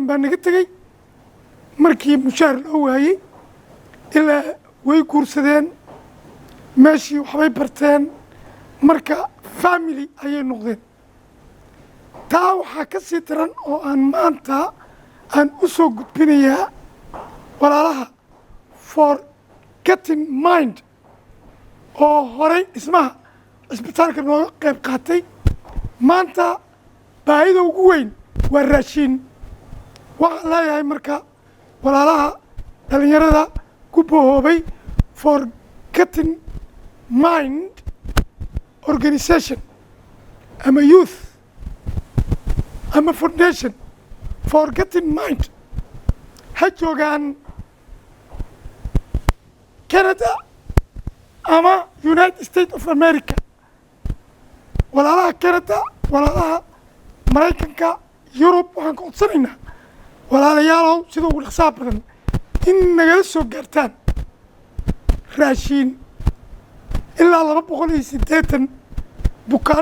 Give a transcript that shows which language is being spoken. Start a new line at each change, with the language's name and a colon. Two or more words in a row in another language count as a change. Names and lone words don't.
Somali: baa naga tegey markii mushaar loo waayey ilaa way guursadeen meeshii waxbay barteen marka family ayay noqdeen taa waxaa ka sii daran oo aan maanta aan u soo gudbinayaa walaalaha for getting mind oo horay dhismaha cisbitaalka nooga qayb qaatay maanta baahida ugu weyn waa raashiin waxaan leeyahay marka walaalaha dhallinyarada ku bohoobay for getting mind organization ama youth ama foundation for getting mind ha joogaan Canada ama United States of America walaalaha Canada walaalaha Maraykanka Yurub waxaan ka codsanaynaa walaalayaalow sida ugu dhaqsaha badan in nagala soo gaartaan raashiin ilaa 280 bukaan